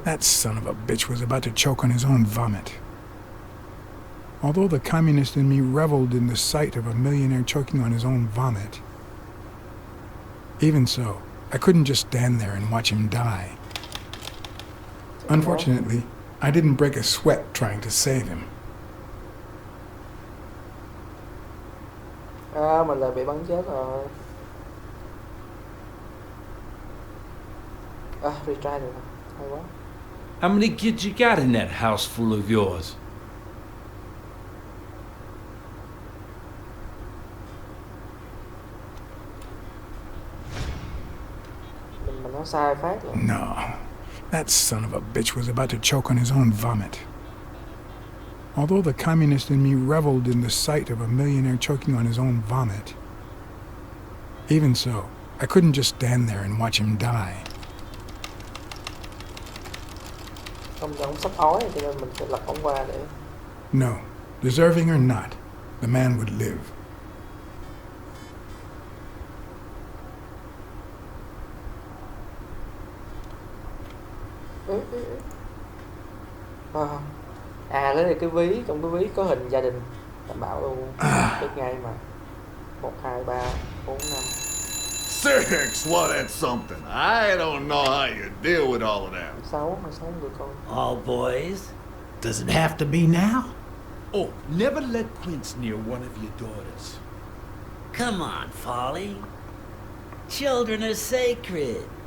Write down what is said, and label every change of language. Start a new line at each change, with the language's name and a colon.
English: That son of a bitch was about to choke on his own vomit. Although the communist in me reveled in the sight of a millionaire choking on his own vomit, even so, I couldn't just stand there and watch him die. Unfortunately, I didn't break a sweat trying to save him.
Vietnamese: À, mình lại bị bắn chết rồi. À, retry được. Hay quá.
English: How many kids you got in that house full of yours?
Vietnamese: Mình nói sai phát rồi.
English: No, that son of a bitch was about to choke on his own vomit. Although the communist in me reveled in the sight of a millionaire choking on his own vomit, even so, I couldn't just stand there and watch him die.
Vietnamese: Ông sắp ói cho nên mình phải lật ông qua để.
English: No, deserving or not, the man would live. À,
Vietnamese: À lấy được cái ví, trong cái ví có hình gia đình đảm bảo luôn, biết ngay mà.
English: 1 2 3 4 5. Six, well, that's something. I don't know how you deal with all of that.
Vietnamese: 6 người con.
English: All boys? Does it have to be now? Oh, never let Quince near one of your daughters. Come on, Folly. Children are sacred.